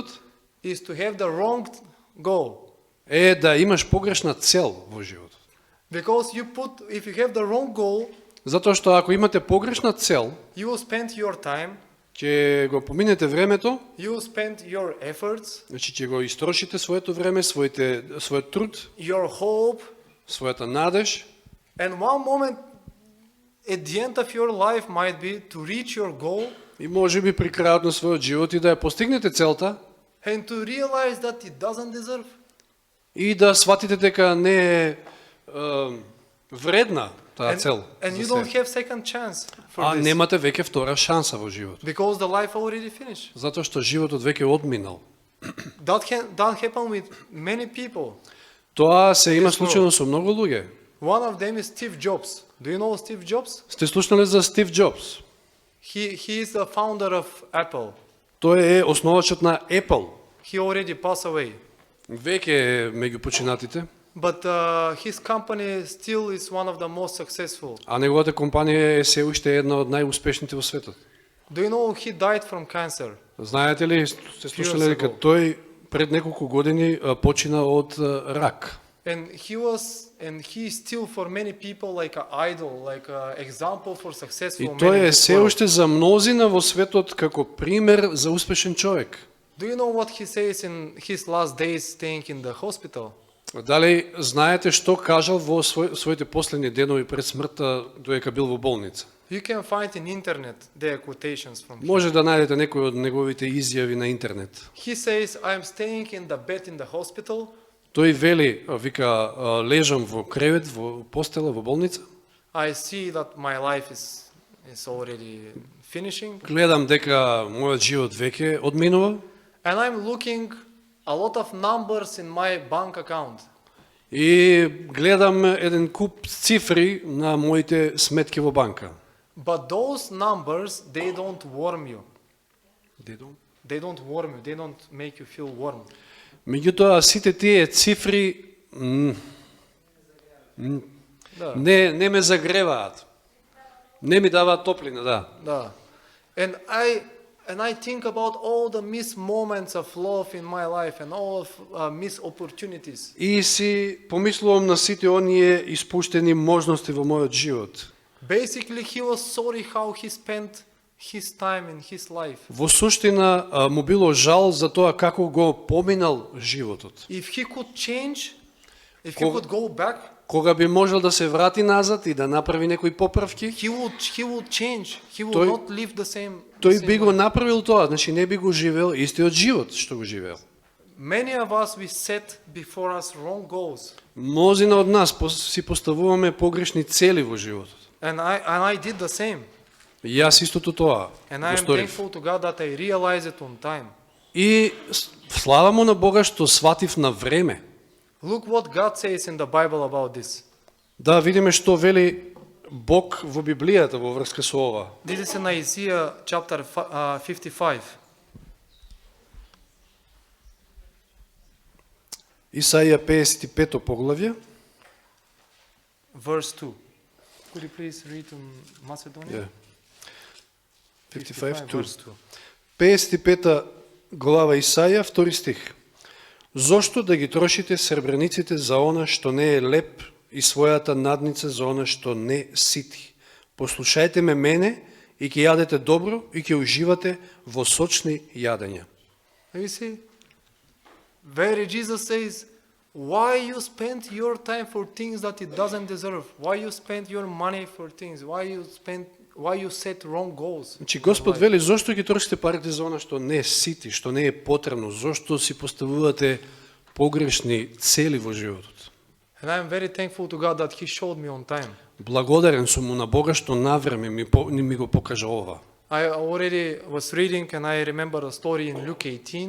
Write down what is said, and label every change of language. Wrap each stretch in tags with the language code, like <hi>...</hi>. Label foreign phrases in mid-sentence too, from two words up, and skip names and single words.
<en>Is to have the wrong goal.</en> <mk>е да имаш погрешна цел во животот.</mk> <en>Because if you have the wrong goal,</en> <mk>Затоа што ако имате погрешна цел,</mk> <en>you will spend your time,</en> <mk>ќе го поминете времето,</mk> <en>you will spend your efforts,</en> <mk>значи ќе го истрошите своето време, својот труд,</mk> <en>your hope,</en> <mk>својата надеж,</mk> <en>and one moment at the end of your life might be to reach your goal</en> <mk>И може би при крајот на својот живот и да ја постигнете целта</mk> <en>and to realize that it doesn't deserve.</en> <mk>и да сватите дека не е вредна таа цел.</mk> <en>And</en> <mk>за</mk> <en>you</en> <mk>се.</mk> <en>don't have second chance for</en> <mk>А</mk> <en>this</en> <mk>немате веќе втора шанса во живот.</mk> <en>because the life already finished.</en> <mk>Затоа што животот веќе одминал.</mk> <en>That happened with many people.</en> <mk>Тоа се има</mk> <en>Yes,</en> <mk>случајно со многу луѓе.</mk> <en>One of them is Steve Jobs. Do you know Steve Jobs?</en> <mk>Сте слушнале за Стив Джобс?</mk> <en>He is the founder of Apple.</en> <mk>Тој е основачот на Apple.</mk> <en>He already passed away.</en> <mk>Веќе е меѓу починатите,</mk> <en>But his company still is one of the most successful.</en> <mk>а неговата компанија е се уште една од најуспешните во светот.</mk> <en>Do you know he died from cancer?</en> <mk>Знаете ли, сте слушнале</mk> <en>Years</en> <mk>дека</mk> <en>ago.</en> <mk>тој пред неколку години почина од рак.</mk> <en>And he still for many people like an idol, like an example for</en> <mk>И</mk> <en>successful men.</en> <mk>тој</mk> <en>in</en> <mk>е</mk> <en>this</en> <mk>се</mk> <en>world.</en> <mk>уште за мнозина во светот како пример за успешен човек.</mk> <en>Do you know what he says in his last days staying in the hospital?</en> <mk>Дали знаете што кажал во своите последни денови пред смртта додека бил во болница?</mk> <en>You can find in internet their quotations from him.</en> <mk>Може да најдете некои од неговите изјави на интернет.</mk> <en>He says, I'm staying in the bed in the hospital.</en> <mk>Тој вели, вика, лежам во кревет, во постела, во болница.</mk> <en>I see that my life is already finishing.</en> <mk>Гледам дека мојот живот веќе одминува</mk> <en>And I'm looking a lot of numbers in my bank account.</en> <mk>и гледам еден куп цифри на моите сметки во банка.</mk> <en>But those numbers, they don't warm you. They don't warm you. They don't make you feel warm.</en> <mk>Меѓутоа, сите тие цифри Да. не ме загреваат. Не ми даваат топлина, да. Да.</mk> <en>And I think about all the missed moments of love in my life and all of missed opportunities.</en> <mk>И си помислувам на сите оние испуштени можности во мојот живот.</mk> <en>Basically, he was sorry how he spent his time in his life.</en> <mk>Во суштина му било жал за тоа како го поминал животот.</mk> <en>If he could change, if he</en> <mk>Кога-</mk> <en>could go back,</en> <mk>Кога би можел да се врати назад и да направи некои поправки,</mk> <en>he would change. He would</en> <mk>Тој-</mk> <en>not live the same.</en> <mk>тој би го направил тоа, значи не би го живеел истиот живот што го живеел.</mk> <en>Many of us we set before us wrong goals,</en> <mk>Мнозина од нас си поставуваме погрешни цели во животот.</mk> <en>and I did the same.</en> <mk>И јас истото тоа</mk> <en>And</en> <mk>го</mk> <en>I am</en> <mk>сторив.</mk> <en>thankful to God that I realized it on time.</en> <mk>И слава му на Бога што сватив на време.</mk> <en>Look what God says in the Bible about this.</en> <mk>Да видиме што вели Бог во Библијата во врска со ова.</mk> <en>This is in Isaiah chapter 55.</en> <mk>Исаија 55 поглавје,</mk> <en>Verse 2. Could you please read in Macedonian? 55, verse 2.</en> <mk>55 глава Исаја, 2 стих. Зошто да ги трошите сребрениците за она што не е леп и својата надница за она што не сити? Послушајте ме мене и ќе јадете добро и ќе уживате во сочни јадења.</mk> <en>You see? Where Jesus says, why you spend your time for things that it doesn't deserve? Why you spend your money for things? Why you set wrong goals?</en> <mk>Значи Господ вели зошто ги трошите парите за она што не сити, што не е потребно, зошто си поставувате погрешни цели во животот.</mk> <en>And I'm very thankful to God that He showed me on time.</en> <mk>Благодарен сум му на Бога што навреме ми го покажа ова.</mk> <en>I already was reading and I remember a story in Luke 18.</en>